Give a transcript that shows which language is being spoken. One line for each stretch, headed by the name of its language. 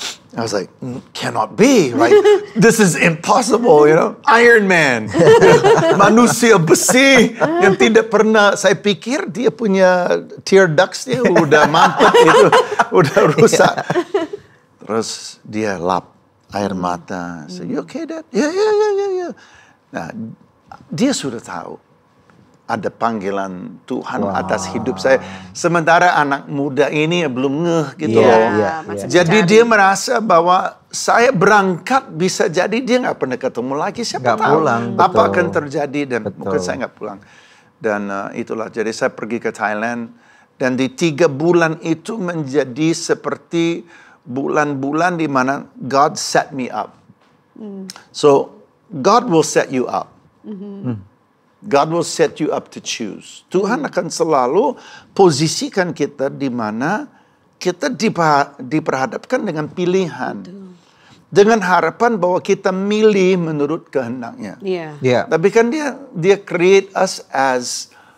English: I was like, cannot be, right? This is impossible, Iron Man.
Indonesian: Manusia besi yang tidak pernah, saya pikir dia punya tear ducts-nya udah mampet itu, udah rusak. Terus dia lap air mata.
English: So, you okay, Dad?
Indonesian: Yeah. Nah, dia sudah tahu ada panggilan Tuhan atas hidup saya. Sementara anak muda ini belum ngeh gitu loh. Jadi dia merasa bahwa saya berangkat bisa jadi dia nggak pernah ketemu lagi. Siapa tahu apa akan terjadi dan mungkin saya nggak pulang. Dan itulah, jadi saya pergi ke Thailand. Dan di 3 bulan itu menjadi seperti bulan-bulan di mana
English: God set me up. So God will set you up. God will set you up to choose.
Indonesian: Tuhan akan selalu posisikan kita di mana kita diperhadapkan dengan pilihan. Dengan harapan bahwa kita milih menurut kehendaknya. Tapi kan dia
English: create us as